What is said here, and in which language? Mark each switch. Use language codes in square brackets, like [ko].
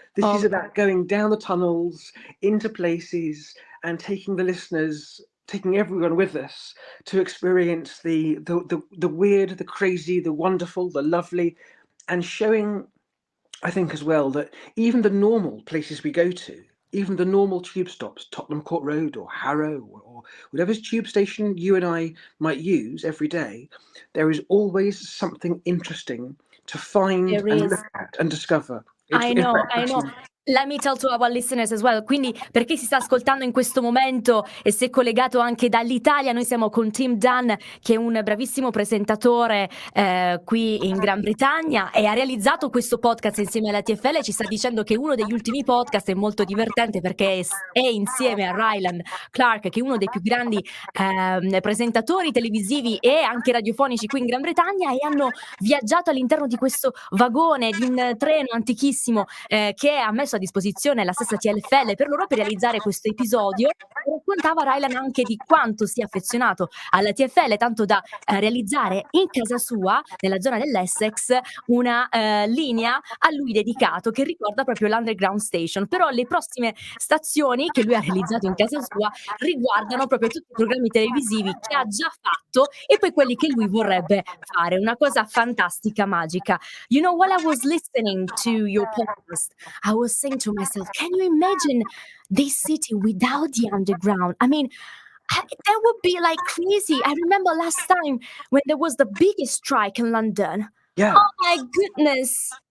[en] This is about going down the tunnels, into places, and taking the listeners, taking everyone with us to experience the weird, the crazy, the wonderful, the lovely, and showing, I think as well, that even the normal places we go to, even the normal tube stops, Tottenham Court Road or Harrow or whatever tube station you and I might use every day, there is always something interesting to find There and is. look at and discover. I know. Let me tell to our listeners as well. [it] Quindi, per chi si sta ascoltando in questo momento e si è collegato anche dall'Italia, noi siamo con Tim Dunn, che è un bravissimo presentatore qui in Gran Bretagna e ha realizzato questo podcast insieme alla TFL. Ci sta dicendo che uno degli ultimi podcast è molto divertente perché è insieme a Rylan Clark, che è uno dei più grandi presentatori televisivi e anche radiofonici qui in Gran Bretagna, e hanno viaggiato all'interno di questo vagone di un treno antichissimo che ha messo a disposizione la stessa TFL per loro per realizzare questo episodio. Raccontava Rylan anche di quanto sia affezionato alla TFL, tanto da realizzare in casa sua, nella zona dell'Essex, una linea a lui dedicato che ricorda proprio l'Underground Station. Però le prossime stazioni che lui ha realizzato in casa sua riguardano proprio tutti i programmi televisivi che ha già fatto e poi quelli che lui vorrebbe fare. Una cosa fantastica, magica. [en] You know, while I was listening to your podcast, I was saying to myself, can you imagine this city without the underground? I mean, that would be like crazy. I remember last time when there was the biggest strike in London. Yeah. Oh my goodness.